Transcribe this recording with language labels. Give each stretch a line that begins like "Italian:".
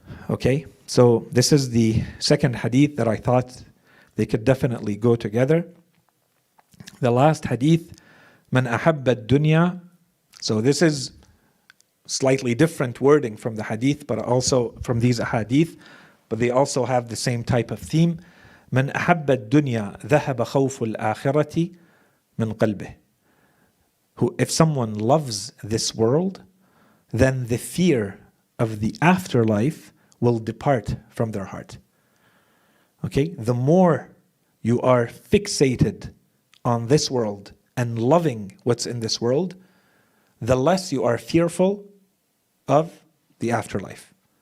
English: Okay, so this is the second hadith that I thought they could definitely go together. The last hadith,
Arabic: Man ahabba dunya.
English: So this is slightly different wording from the hadith, but also from these hadith, but they also have the same type of theme.
Arabic: Man ahabba dunya ذهب خوف الآخرة من قلبه.
English: Who, if someone loves this world, then the fear of the afterlife will depart from their heart. Okay, the more you are fixated on this world and loving what's in this world, the less you are fearful of the afterlife.